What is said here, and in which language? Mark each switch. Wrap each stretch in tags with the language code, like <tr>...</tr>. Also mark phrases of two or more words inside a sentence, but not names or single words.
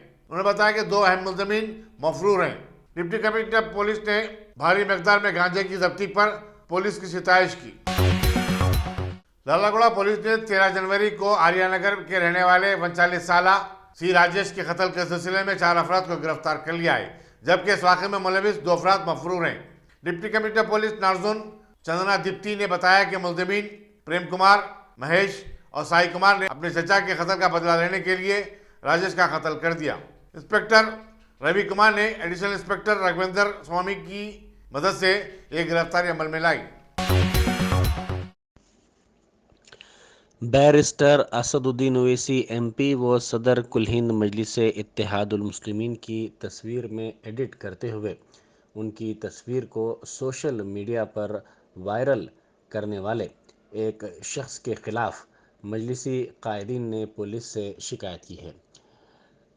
<ur>انہوں نے بتایا کہ 2 اہم ملزمین مفرور ہیں۔</ur> <en>deputy commissioner</en> <ur>پولیس نے بھاری مقدار میں گانجے کی ضبطی پر پولیس کی ستائش کی۔ لالہ گوڑہ پولیس نے 13 جنوری کو آریہ نگر کے رہنے والے 39 سالہ سی راجیش کے قتل کے سلسلے میں 4 افراد کو گرفتار کر لیا ہے، جبکہ اس واقعے میں ملوث 2 افراد مفرور ہیں۔</ur> <en>deputy commissioner</en> <ur>پولیس نارزون چندنا دیپتی نے بتایا کہ ملزمین پریم کمار، مہیش اور سائی کمار نے اپنے چچا کے قتل کا بدلہ لینے کے لیے راجیش کا قتل کر دیا۔ انسپکٹر روی کمار نے</ur> <en>additional inspector</en> <ur>رگھویندر سوامی کی مدد سے یہ گرفتاری عمل میں لائی۔ بیرسٹر اسد الدین اویسی ایم پی و صدر کل ہند مجلس اتحاد المسلمین کی تصویر میں ایڈٹ کرتے ہوئے ان کی تصویر کو</ur> <en>social media</en> <ur>پر وائرل کرنے والے ایک شخص کے خلاف مجلسی قائدین نے پولیس سے شکایت کی ہے۔</ur>